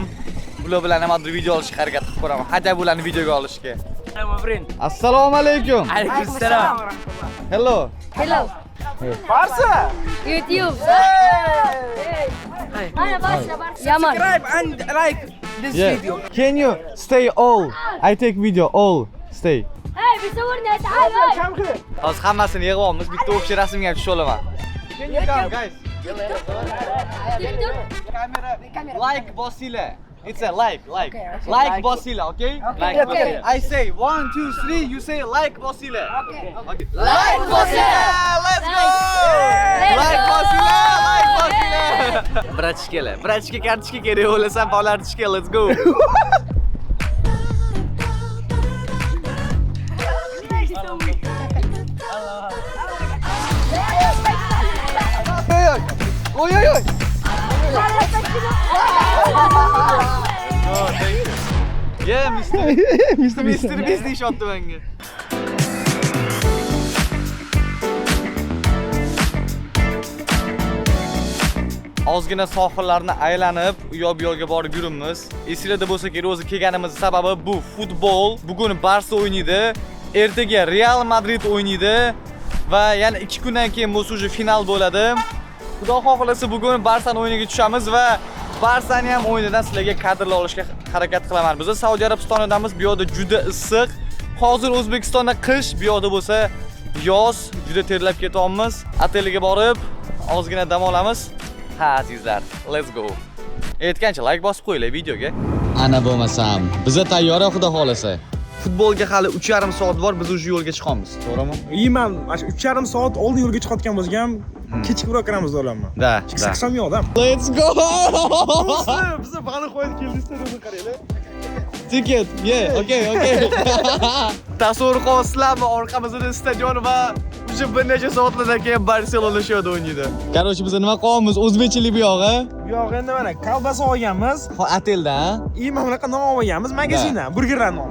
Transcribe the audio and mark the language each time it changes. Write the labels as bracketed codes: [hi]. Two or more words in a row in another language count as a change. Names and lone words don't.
[uz] Bular bilan ham hozir video olishga harakat qilib ko'raman. Hatta bularni videoga olishga. Assalomu alaykum. Alaykum. [en] Hello. Hello. [uz] Barsa. YouTube. Mana boshla. Yaman. [en] Subscribe and like this Yeah. video. Can you stay all? I take video all. Stay. [uz] Hey, bisaverni ta'ala. Kam qil. Hozir hammasini yig'ib olamiz. Bitta o'xshi rasmga ham tusha olaman. [en] Can you come guys? Camera. [uz] Like Bosila. [en] It's a like. [uz] Like Bosila, [en] okay? [uz] Like Bosila. [en] I say 1 2 3, you say [uz] like Bosila. [en] Okay. [uz] Like Bosila. [en] Let's go. [uz] Like Bosila. Bratishka kartochka kerak bo'lsa, bolartishka. [en] Let's go. Oy. Oh, thank you. [uz] Yeah, Mr. Beast deyishyapti menga. Ozgina sohillarni aylanib, u yoq-bu yoqqa borib yuribmiz. Esingizda bo'lsa kerak, o'zi kelganimiz sababi bu futbol. Bugun Barsa o'ynaydi, ertaga Real Madrid o'ynaydi va yana 2 kundan keyin bu уже final bo'ladi. Xudo xohlasa bugun Barsani o'yiniga tushamiz va Barsani ham o'yinidan sizlarga kadrlar olishga harakat qilaman. Biz Saudiya Arabistonidamiz, bu yerda juda issiq. Hozir O'zbekistonda qish, bu yerda bo'lsa yoz, juda terlab ketyapmiz. Otelga borib, ozgina dam olamiz. Ha, azizlar, [en] let's go. [uz] Aytgancha like bosib qo'yinglar videoga. Ana bo'lmasam, biza tayyor, xudo xolasa. Futbolga hali 3,5 soat bor, biz уже yo'lga chiqamiz, to'g'rimi? Man, mana shu 3,5 soat oldin yo'lga chiqayotgan bo'lsam ham kechikroq kiramiz o'ylayman. Da. Chiqsam yo'qda. Let's go. Biz baliq qo'yib keldik, stadionga qaranglar. [en] Ticket. Yeah, okay. [uz] Tasavvur qilasizlarmi, orqamizda stadion va уже bir necha soatlardan keyin Barselona shu yerda o'ynaydi. Короче, biz nima qilyapmiz? O'zbekchilik bu yo'q-a? Yo'q, endi mana kolbasa olganmiz. Ateldan. Mana bunaqa non olganmiz, magazindan, burgerlar non.